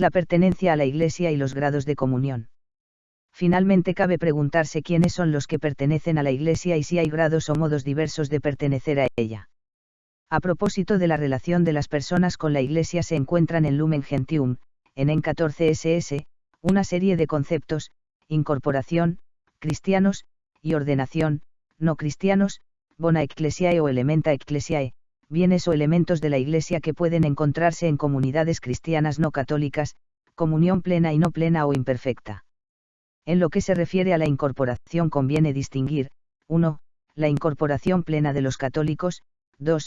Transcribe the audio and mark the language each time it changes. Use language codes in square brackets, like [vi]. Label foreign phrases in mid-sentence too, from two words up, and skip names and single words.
[es] La pertenencia a la Iglesia y los grados de comunión. Finalmente cabe preguntarse quiénes son los que pertenecen a la Iglesia y si hay grados o modos diversos de pertenecer a ella. A propósito de la relación de las personas con la Iglesia se encuentran en Lumen Gentium, en 14 SS, una serie de conceptos: incorporación, cristianos, y ordenación, no cristianos, [la] bona ecclesiae o elementa ecclesiae, [es] bienes o elementos de la Iglesia que pueden encontrarse en comunidades cristianas no católicas, comunión plena y no plena o imperfecta. En lo que se refiere a la incorporación conviene distinguir: 1. La incorporación plena de los católicos; 2.